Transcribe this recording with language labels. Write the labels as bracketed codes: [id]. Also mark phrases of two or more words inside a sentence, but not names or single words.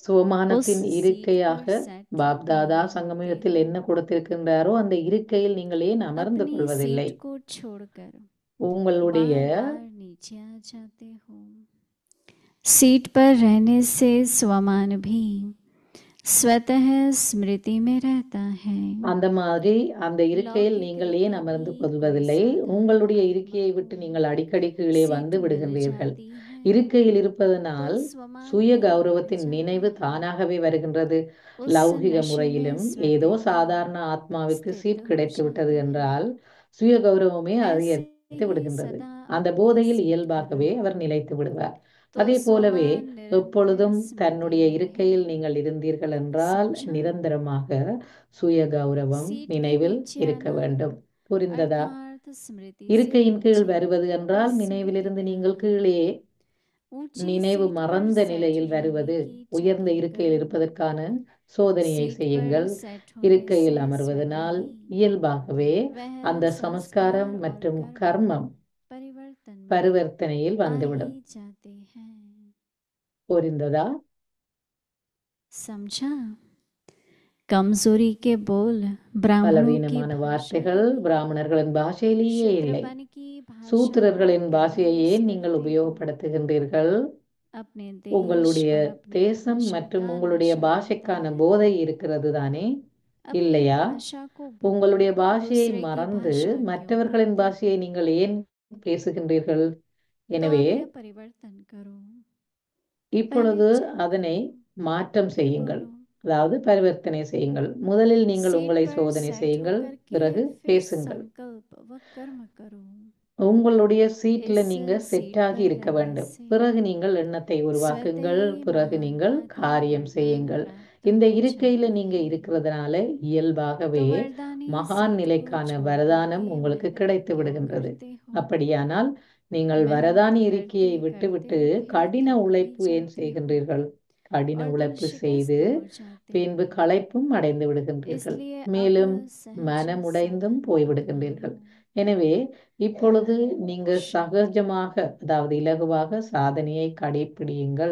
[ta] சுவமானத்தின் [hi] सीट [ta] இருக்கையாக [hi] पर सेट [ta] பாப்தாதா [hi] नहीं [ta] சங்கமயுகத்தில் [hi] होते [ta] என்ன [hi] हो। [ta] கொடுத்திருக்கின்றாரோ அந்த இருக்கையில் நீங்கள் ஏன் அமர்ந்து [hi] अपनी [ta] கொள்வதில்லை? [hi] सीट को छोड़कर [ta] உங்களுடைய [hi] बार बार नीचे आ जाते हो। सीट पर रहने से स्वमान भी स्वतः स्मृति में रहता है। [ta] அந்த மாதிரி அந்த இருக்கையில் [hi] लौकिक [ta] நீங்கள் [hi] रीति [ta] ஏன் அமர்ந்து [hi] भी [ta] கொள்வதில்லை? [hi] कोई साधारण [ta] உங்களுடைய [hi] आत्मा [ta] இருக்கையை விட்டு [hi] को [ta] நீங்கள் அடிக்கடி கீழே [hi] सीट [ta] வந்து [hi] मिल [ta] விடுகின்றீர்கள். [hi] जाती है, [ta] இருக்கையில் [hi] तो [ta] இருப்பதனால் [hi] स्वमान [ta] சுய [hi] भी बढ़ [ta] கௌரவத்தின் [hi] जाता [ta] நினைவு [hi] है। [ta] தானாகவே வருகின்றது. [hi] उस [ta] லௌகிக [hi] नशे में [ta] முறையிலும் ஏதோ [hi] स्वतः ही [ta] சாதாரண ஆத்மாவுக்கு [hi] स्थित [ta] சீட் [hi] हो [ta] கிடைத்து விட்டது [hi] जाते हैं। [ta] என்றால் சுய கௌரவமே [hi] ऐसे [ta] அதிகரித்து விடுகின்றது. [hi] सदा [ta] அந்த [hi] अपनी [ta] போதையில் [hi] सीट पर [ta] இயல்பாகவே [hi] रहो [ta] அவர் நிலைத்து விடுவார். [hi] तो [ta] அதே போலவே [hi] स्वमान निरंतर [ta] எப்பொழுதும் [hi] स्मृति [ta] தன்னுடைய [hi] में [ta] இருக்கையில் [hi] रहे। [ta] நீங்கள் இருந்தீர்கள் என்றால் [hi] समझा? [ta] நிரந்தரமாக சுய கௌரவம் [hi] सीट के [ta] நினைவில் [hi] नीचे [ta] இருக்க [hi] आना [ta] வேண்டும். புரிந்ததா? [hi] अर्थात स्मृति से [ta] இருக்கையின் கீழ் [hi] नीचे [ta] வருவது என்றால் [hi] स्मृति [ta] நினைவிலிருந்து [hi] में [ta] நீங்கள் [hi] आना। [ta] கீழே [hi] ऊंची [ta] நினைவு [hi] सीट पर [ta] மறந்த [hi] सेट [ta] நிலையில் [hi] रहने [ta] வருவது. [hi] की [ta] உயர்ந்த [hi] चेकिंग [ta] இருக்கையில் [hi] करो। [ta] இருப்பதற்கான சோதனையை [hi] सीट पर [ta] செய்யுங்கள். [hi] सेट होने [ta] இருக்கையில் [hi] से स्वतः [ta] அமர்வதனால் [hi] ही [ta] இயல்பாகவே அந்த [hi] वह [ta] சமஸ்காரம் [hi] संस्कार और [ta] மற்றும் [hi] कर्म [ta] கர்மம் [hi] परिवर्तन में [ta] பரிவர்த்தனையில் [hi] आ [ta] வந்துவிடும். [hi] ही जाते हैं। [ta] புரிந்ததா? [hi] समझा? कमजोरी के बोल ब्राह्मणों की [ta] பலவீனமான [hi] भाषा [ta] வார்த்தைகள் [hi] में नहीं, [ta] பிராமணர்களின் பாஷையிலேயே இல்லை. [hi] शूद्रपन की भाषा को [ta] சூத்திரர்களின் [hi] प्रयोग [ta] பாஷையை ஏன் நீங்கள் [hi] करते हो। [ta] உபயோகப்படுத்துகின்றீர்கள்? [hi] अपने देश [ta] உங்களுடைய [hi] और अपनी [ta] தேசம் [hi] भाषा [ta] மற்றும் [hi] का [ta] உங்களுடைய [hi] नशा होता [ta] பாஷைக்கான [hi] है। [ta] போதை இருக்கிறது தானே, [hi] अपनी [ta] இல்லையா? [hi] भाषा को [ta] உங்களுடைய [hi] भूल [ta] பாஷையை [hi] दूसरे की [ta] மறந்து [hi] भाषा क्यों [ta] மற்றவர்களின் [hi] बोलते हो? [ta] பாஷையை நீங்கள் ஏன் பேசுகின்றீர்கள்? [hi] तो [ta] எனவே [hi] अब यह परिवर्तन करो। [ta] இப்பொழுது [hi] पहले चेक [ta] அதனை [hi] करो, [ta] மாற்றம் [hi] फिर [ta] செய்யுங்கள், [hi] बोलो। [ta] அதாவது பரிவர்த்தனை செய்யுங்கள். முதலில் நீங்கள் [hi] सीट [ta] உங்களை [hi] पर [ta] சோதனை [hi] सेट [ta] செய்யுங்கள், [hi] होकर के [ta] பிறகு [hi] फिर [ta] பேசுங்கள். [hi] संकल्प व कर्म करो। [ta] உங்களுடைய சீட்ல [hi] इस [ta] நீங்க [hi] सीट [ta] செட்டாகி [hi] पर [ta] இருக்க [hi] रहने [ta] வேண்டும். [hi] से [ta] பிறகு நீங்கள் எண்ணத்தை [hi] स्वतः [ta] உருவாக்குங்கள், [hi] ही [ta] பிறகு நீங்கள் [hi] महात्मा का [ta] காரியம் [hi] वरदान [ta] செய்யுங்கள். [hi] प्राप्त [ta] இந்த [hi] हो [ta] இருக்கையில [hi] जाता [ta] நீங்க [hi] है। [ta] இருக்கிறதுனால [hi] तो [ta] இயல்பாகவே [hi] वरदानी [ta] மகான் [hi] सीट को [ta] நிலைக்கான [hi] छोड़ [ta] வரதானம் [hi] करके [ta] உங்களுக்கு [hi] मैं [ta] கிடைத்து [hi] क्या [ta] விடுகின்றது. [hi] करते हो? [ta] அப்படியானால் நீங்கள் [hi] मेहनत [ta] வரதானி [hi] करते [ta] இருக்கையை [hi] करते [ta] விட்டுவிட்டு [hi] फिर [ta] கடின [hi] थक भी [ta] உழைப்பு ஏன் [hi] जाते हो [ta] செய்கின்றீர்கள்? கடின [hi] और दिल [ta] உழைப்பு [hi] शिकस्त [ta] செய்து [hi] हो जाते [ta] பின்பு [hi] हो। [ta] களைப்பும் அடைந்து விடுகின்றீர்கள், [hi] इसलिए [ta] மேலும் [hi] अब सहज [ta] மனமுடைந்தும் [hi] साधन [ta] போய்விடுகின்றீர்கள். [hi] अपनाओ। [ta] எனவே இப்பொழுது நீங்க [hi] शांति। [ta] சகஜமாக, அதாவது இலகுவாக சாதனையை கடைப்பிடியுங்கள்.